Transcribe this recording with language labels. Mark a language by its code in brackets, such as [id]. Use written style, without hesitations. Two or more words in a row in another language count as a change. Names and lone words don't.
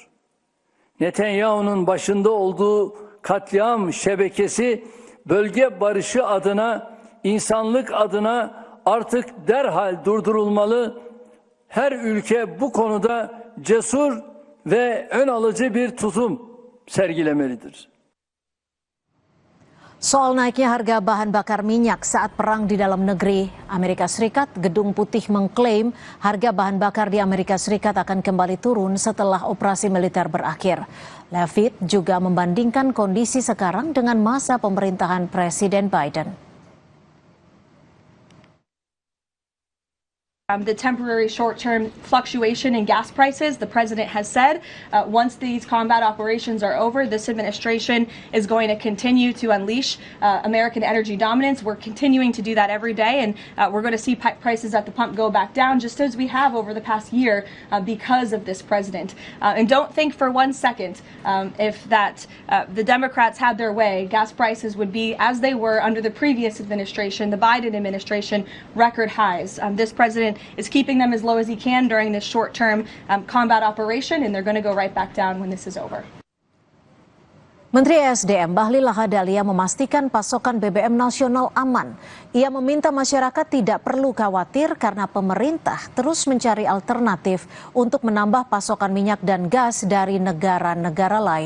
[tr] Netanyahu'nun başında olduğu katliam şebekesi bölge barışı adına, insanlık adına artık derhal durdurulmalı. Her ülke bu konuda cesur ve ön alıcı bir tutum sergilemelidir. [id] Soal naiknya harga bahan bakar minyak saat perang di dalam negeri Amerika Serikat, Gedung Putih mengklaim harga bahan bakar di Amerika Serikat akan kembali turun setelah operasi militer berakhir. Leavitt juga membandingkan kondisi sekarang dengan masa pemerintahan Presiden Biden. [en] The temporary short-term fluctuation in gas prices, the president has said once these combat operations are over, this administration is going to continue to unleash American energy dominance. We're continuing to do that every day, and we're going to see prices at the pump go back down, just as we have over the past year because of this president. And don't think for 1 second if the Democrats had their way, gas prices would be as they were under the previous administration, the Biden administration, record highs. This president is keeping them as low as he can during this short-term combat operation, and they're going to go right back down when this is over. [id] Menteri ESDM Bahlil Lahadalia memastikan pasokan BBM nasional aman. Ia meminta masyarakat tidak perlu khawatir karena pemerintah terus mencari alternatif untuk menambah pasokan minyak dan gas dari negara-negara lain.